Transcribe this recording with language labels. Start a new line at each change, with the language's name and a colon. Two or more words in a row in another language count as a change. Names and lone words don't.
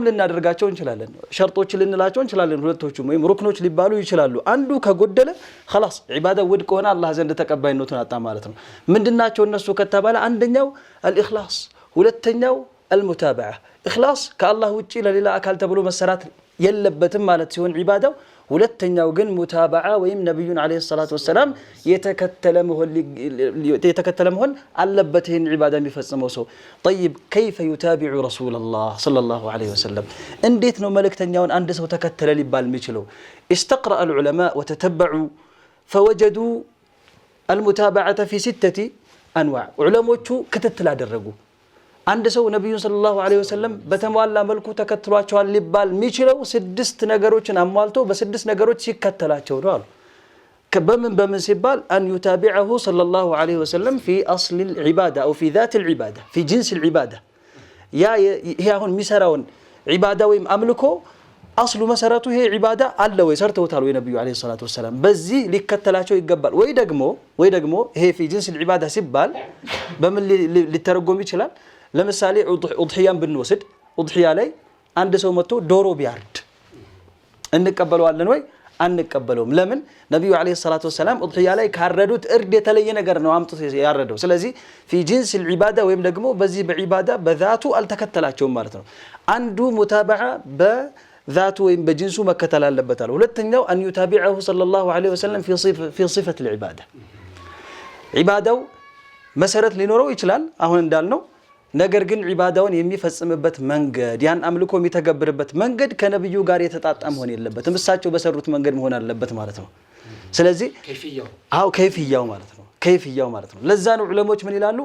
Amharic: ልናደርጋቸው እንችላለን፣ ሸርጦች ልንላቸው እንችላለን። ሁለቶቹም ወይም ሩክኖች ሊባሉ ይችላሉ። አንዱ ከጎደለ خلاص ዒባዳ ውድቅ ሆነ፣ አላህ ዘንድ ተቀባይነቱን አጣ ማለት ነው። ምንድናቸው እነሱ ከተባለ አንደኛው አልኢኽላስ፣ ሁለተኛው አልሙታበዓ። ኢኽላስ ከአላህ ውጪ ለሌላ አካል ተብሎ መሰራት የለበትም ማለት ሲሆን ዒባዳው፣ ሁለተኛው ግን ሙታበዓ ወይም ነብዩን
Arabic: عليه الصلاة والسلام
Amharic: የተከተለ መሆን አለበት ይህን ዒባዳ የሚፈጽመው ሰው።
Arabic: طيب كيف يتابع رسول الله صلى الله عليه وسلم
Amharic: እንዴት ነው መልእክተኛውን አንድ ሰው ተከተለ ሊባል የሚችለው?
Arabic: استقرأ العلماء وتتبعوا فوجدوا المتابعة في 6 أنواع።
Amharic: ዑለሞቹ ክትትል አደረጉ። አንድ ሰው ነብዩን
Arabic: صلى الله عليه وسلم
Amharic: በተሟላ መልኩ ተከትሏቸዋል ሊባል የሚችለው 6 ነገሮችን አሟልቶ በ6 ነገሮች ሲከተላቸው ነው አሉ። በምን ሲባል
Arabic: أن يتابعه صلى الله عليه وسلم في أصل العبادة أو في ذات العبادة في جنس العبادة።
Amharic: ይሄ አሁን የሚሰራውን ዒባዳ ወይም አምልኮ አስሉ መሰረቱ ይሄ ዒባዳ አለ ወይ ሰርተውታል ወይ ነብዩ
Arabic: عليه الصلاة والسلام፣
Amharic: በዚህ ሊከተላቸው ይገባል። ወይ ደግሞ ይሄ
Arabic: في جنس العبادة
Amharic: ሲባል በምን ሊተረጎም ይችላል? ለምሳሌ ኡድሂያን ብንወስድ ኡድሂያ ላይ አንድ ሰው መጥቶ ዶሮ ቢያርድ እንቀበለዋለን ወይ? አንቀበለውም። ለምን? ነብዩ
Arabic: عليه الصلاة والسلام
Amharic: ኡድሂያ ላይ ካረዱት እርድ የተለየ ነገር ነው አምጥቶ ያረደው። ስለዚህ
Arabic: في جنس العبادة
Amharic: ወይም ደግሞ በዚህ በዒባዳ በዛቱ አልተከተላቸውም ማለት ነው። አንዱ ሙታበዓ በዛቱ ወይም በጅንሱ መከተል አለበታል። ሁለተኛው
Arabic: أن يتابعه صلى الله عليه وسلم في صفة العبادة።
Amharic: ዒባዳው መሰረት ሊኖረው ይችላል አሁን እንዳልነው፣ ነገር ግን ዒባዳውን የሚፈጽምበት መንገድ ያን አምልኮ የሚተገብርበት መንገድ ከነብዩ ጋር የተጣጣም መሆን የለበትም፣ እሳቸው በሰሩት መንገድ መሆን አለበት ማለት ነው። ስለዚህ ከይፍያው ማለት ነው። ለዛ ነው ዑለሞች ምን ይላሉ?